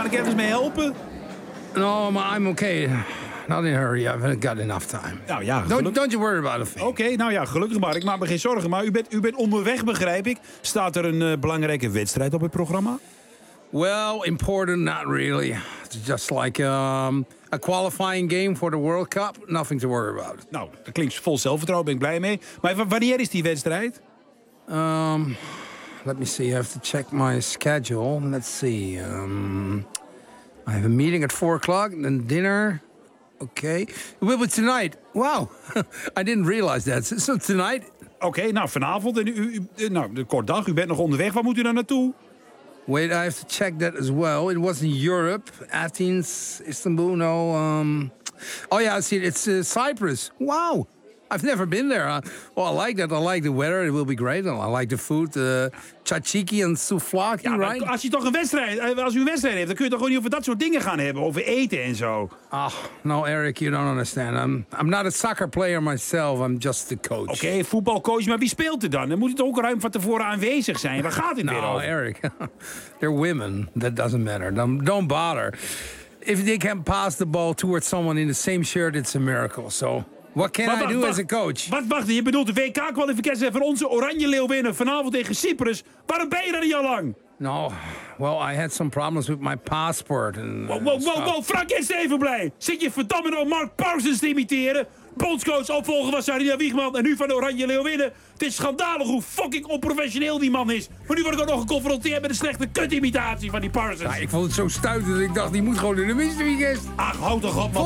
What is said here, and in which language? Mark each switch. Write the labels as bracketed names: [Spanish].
[Dutch] Kan ik ergens mee helpen? [English] No, I'm okay. Not in a hurry. I've got enough time. [Dutch] Nou ja, [English] don't you worry about it. [Dutch] Okay, gelukkig maar. Ik maak me geen zorgen. Maar u bent onderweg, begrijp ik. Staat er een belangrijke wedstrijd op het programma? [English] Well, important, not really. It's just like a qualifying game for the World Cup. Nothing to worry about. [Dutch] Nou, dat klinkt vol zelfvertrouwen. Ben ik blij mee. Maar wanneer is die wedstrijd? [English] Let me see. I have to check my schedule. Let's see. I have a meeting at 4:00, then dinner. Okay. It will be tonight. Wow. I didn't realize that. So tonight, [Dutch] Oké, nou, vanavond. En nou, de kort dag. U bent nog onderweg. Waar moet u dan naartoe? [English] Wait, I have to check that as well. It was in Europe. Athens, Istanbul, no. Oh, yeah, I see. It's Cyprus. Wow. I've never been there. Well, I like that. I like the weather. It will be great. I like the food. Tzatziki and souvlaki, ja, right? [Dutch] Als je toch een wedstrijd, als u een wedstrijd heeft, dan kun je toch gewoon niet over dat soort dingen gaan hebben, over eten en zo. [English] Ah, no, Eric, you don't understand. I'm not a soccer player myself. I'm just the coach. [Dutch] Oké, voetbalcoach, maar wie speelt er dan? Dan moet het ook ruim van tevoren aanwezig zijn. Waar gaat het nou, weer over? [English] No, Eric, they're women. That doesn't matter. Don't bother. If they can pass the ball towards someone in the same shirt, it's a miracle. So. What can I do as a coach? [Dutch] Wacht, je bedoelt de WK-kwalificatie van onze Oranje Leeuw winnen vanavond tegen Cyprus. Waarom ben je er niet al lang? [English] No, well, I had some problems with my passport. [Dutch] Whoa, Frank, eerst even blij. Zit je verdomme door Mark Parsons te imiteren? Bondscoach opvolger was Sarina Wiegman en nu van Oranje Leeuw winnen. Het is schandalig hoe fucking onprofessioneel die man is. Maar nu word ik ook nog geconfronteerd met een slechte kutimitatie van die Parsons. Ja, ik vond het zo stuitend dat ik dacht, die moet gewoon in de mystery guest. Ach, houd toch op, man.